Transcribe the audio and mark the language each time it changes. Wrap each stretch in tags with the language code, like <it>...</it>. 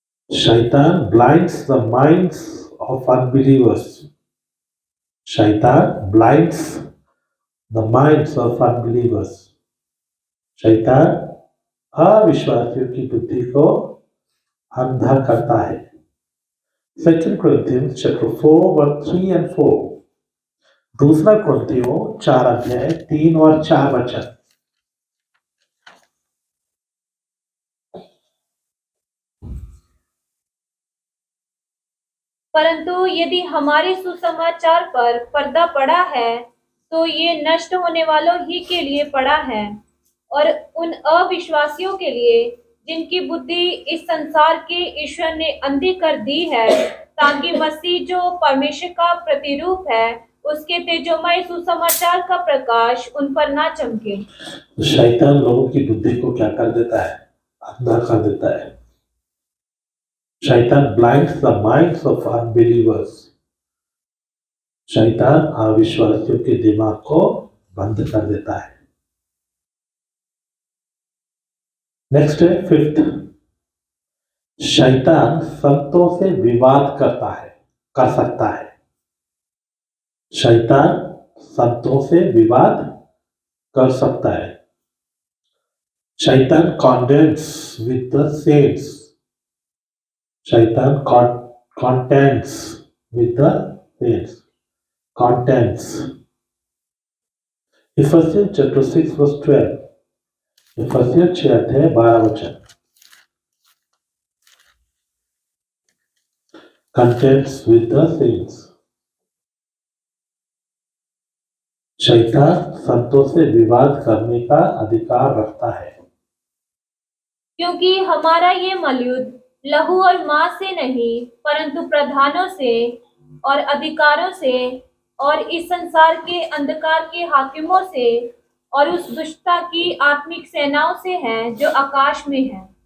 <en>शैतान blinds the minds of unbelievers. शैतान blinds the minds of unbelievers.</en> <hi>शैतान अविश्वासियों की बुद्धि को अंधा करता है।</hi> <en>2 Corinthians chapter 4 verse 3 and 4.</en> <hi>दूसरा कुरिन्थियों 4 अध्याय 3 और 4 वचन। परंतु यदि हमारे सुसमाचार पर पर्दा पड़ा है तो ये नष्ट होने वालों ही के लिए पड़ा है, और उन अविश्वासियों के लिए जिनकी बुद्धि इस संसार के ईश्वर ने अंधी कर दी है, ताकि मसीह जो परमेश्वर का प्रतिरूप है उसके तेजोमय सुसमाचार का प्रकाश उन पर ना चमके। शैतान लोगों की बुद्धि को क्या कर देता है? अंधा कर देता है।</hi> <en>शैतान blinds the minds of unbelievers.</en> <hi>शैतान अविश्वासियों के दिमाग को बंद कर देता है। नेक्स्ट है 5th, शैतान संतों से विवाद कर सकता है। शैतान संतों से विवाद कर सकता है।</hi> <en>शैतान contends with the saints. शैतान contends with the saints. Contents. Ephesians chapter 6 verse 12.</en> <hi>Ephesians 6 अध्याय 12 वचन।</hi> <en>Contends with the saints.</en> <hi>शैतान संतों से विवाद करने का अधिकार रखता है, क्योंकि हमारा ये मलयुद्ध लहू और मांस से नहीं परंतु प्रधानों से और अधिकारों से और इस संसार के अंधकार के हाकिमों से और उस दुष्टता की आत्मिक सेनाओं से है जो आकाश में है।</hi>